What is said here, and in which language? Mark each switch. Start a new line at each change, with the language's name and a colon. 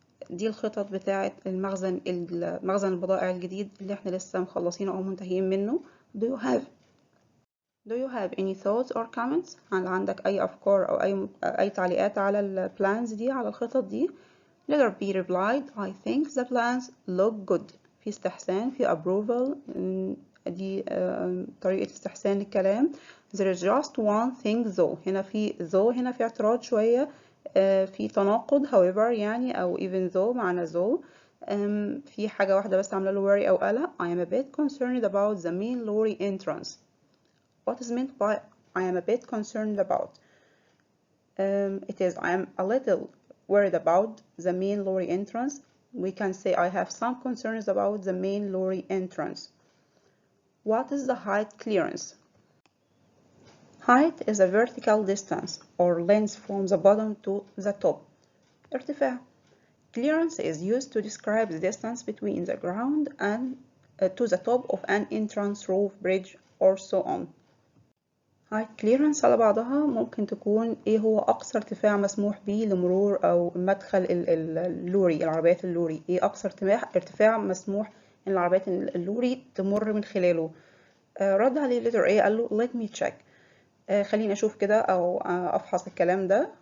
Arabic: دي الخطط بتاعة مخزن البضائع الجديد اللي احنا لسه مخلصينه أو منتهيين منه.
English: Do you have any thoughts or comments؟
Arabic: هل عندك أي أفكار أو أي تعليقات على البلانز دي، على الخطط دي؟
English: Letter B replied, I think the plans look good.
Arabic: في استحسان، في approval، دي طريقة استحسان الكلام.
English: There is just one thing though.
Arabic: هنا في اعتراض شوية، في تناقض however يعني، أو
English: even though
Arabic: معنى though. في حاجة واحدة بس عاملة له worry أو قلق.
English: I am a bit concerned about the main lorry entrance. What is meant by I am a bit concerned about? It is I am a little worried about the main lorry entrance. We can say I have some concerns about the main lorry entrance. What is the height clearance? Height is a vertical distance or length from the bottom to the top.
Arabic: ارتفاع.
English: Clearance is used to describe the distance between the ground and to the top of an entrance, roof, bridge, or so on.
Arabic: height clearance على بعضها ممكن تكون ايه هو اقصى ارتفاع مسموح به لمرور او مدخل اللوري، العربيات اللوري. ايه اقصى ارتفاع مسموح ان العربيات اللوري تمر من خلاله. رد عليه letter A قال له
English: let me check.
Arabic: خليني أشوف كده أو أفحص الكلام ده.